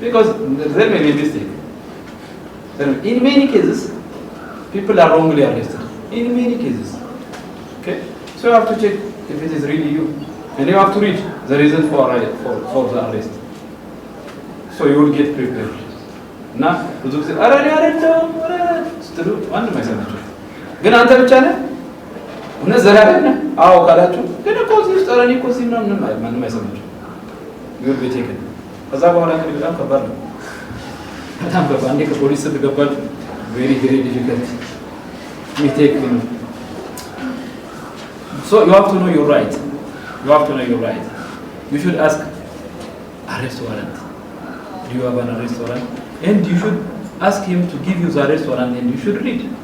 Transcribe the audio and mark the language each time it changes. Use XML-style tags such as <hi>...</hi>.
<en>Because there may be a mistake. Then in many cases, people are wrongly arrested. In many cases. Okay? So you have to check if it is really you. And you have to read the reason for the arrest. So you will get prepared.</en> <am>Now, ብዙ ጊዜ አረ እኔ አይደለም ስትሉ ማንም አይሰማችሁም። ግን አንተ ብቻ ነህ እውነት ዘላለም ነህ አዎ ካላችሁ ግን እኮ እዚህ ውስጥ አረ እኔ እኮ እዚህ ምናምን ማንም አይሰማችሁም። ይሁን ቤቴክን ከዛ በኋላ እንግዲህ በጣም ከባድ ነው። በጣም ከባድ አንዴ ከፖሊስ ስትገባችሁ</am> <en>very difficult mistake. So you have to know your right. You should ask arrest warrant. Do you have an arrest warrant? And you should ask him to give you the arrest warrant and you should read.</en>